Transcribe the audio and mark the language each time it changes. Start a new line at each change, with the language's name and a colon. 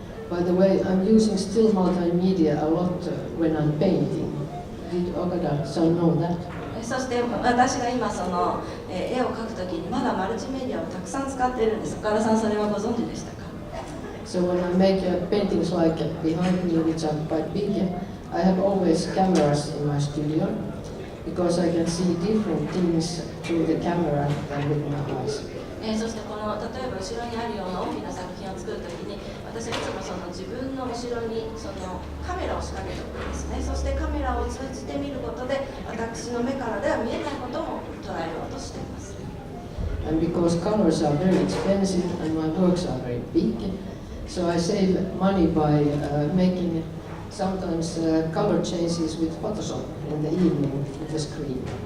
English: By the way, I'm using still multimedia a lot when I'm painting. Did Okada-san know that?
Japanese: そして私が今絵を描くときにまだマルチメディアをたくさん使っているんです。岡田さんそれはご存知でしたか？
English: So when I make paintings like behind me, which are quite big, I have always cameras in my studio because I can see different things through the camera than with my eyes.
Japanese: そして例えば後ろにあるような大きな作品を作るときに、私はいつも自分の後ろにカメラを仕掛けておくんですね。そしてカメラを通じて見ることで、私の目からでは見えないことも捉えようとしています。
English: And because colors are very expensive and my works are very big, so I save money by making sometimes color changes with Photoshop in the evening with the screen.